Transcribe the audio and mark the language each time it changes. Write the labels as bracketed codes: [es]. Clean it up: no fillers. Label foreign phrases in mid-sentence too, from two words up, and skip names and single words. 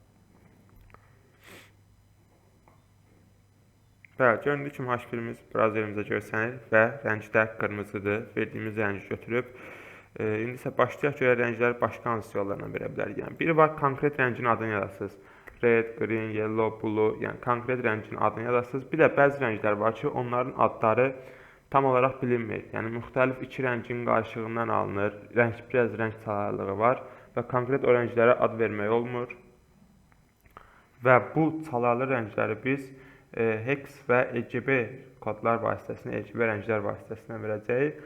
[az] Bəli, göründüyü kimi H1'imiz browserimizə görsənir və rəngi də qırmızıdır. Verdiyimiz rəngi götürüb. İndi isə başlayaq görə rəngləri başqa hansı yollarla verə bilərik. Yəni, biri var, konkret rəngin adını yazasınız. [en] Red, green, yellow, blue, [az] yəni konkret rəngin adını yazasınız. Bir də bəzi rənglər var ki, onların adları tam olaraq bilinmir. Yəni, müxtəlif iki rəngin qarşılığından alınır. Biraz rəng çalarlığı var və konkret o rənglərə ad vermək olmur. Və bu çalarlı rəngləri biz hex və RGB kodlar vasitəsilə, RGB rənglər vasitəsilə verəcəyik.